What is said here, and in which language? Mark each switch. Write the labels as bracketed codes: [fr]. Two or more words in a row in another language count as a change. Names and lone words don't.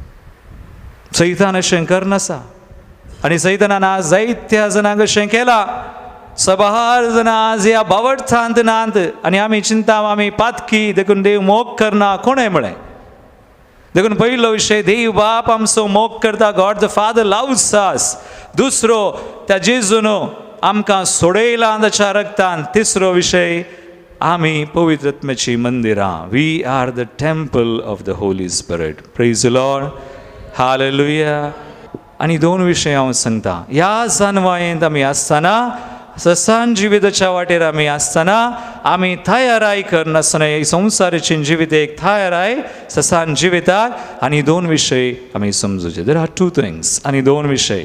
[kok] सैतान अशें करनासा आनी सैतानान आज जायत्या जाणांक अशें केलां. सबार जाणां आज ह्या भावार्थांत नात आनी आमी चिंता आमी पातकी. देखून देव मोग करना कोणें म्हळें. देखून पयलो विशय देव बाप आमचो मोग करता. [en] God the Father loves us. [kok] दुसरो त्या जेजून आमकां सोडयलां ताच्या रक्तान. तिसरो विशय आमी पवित्र आत्म्याची मंदिरां. [en] We are the temple of the Holy Spirit. Praise the Lord. [kok] हालेलुया. आनी 2 विशय हांव सांगता. ह्या जानवायेंत आमी आसतना ससान जिविताच्या वाटेर आमी आसतना आमी तयाराय करनासतना संवसाराची जिवीत एक तयाराय ससान जिविताक. आनी 2 विशय आमी समजुचे. [en] There are 2 things [kok] आनी 2 विशय.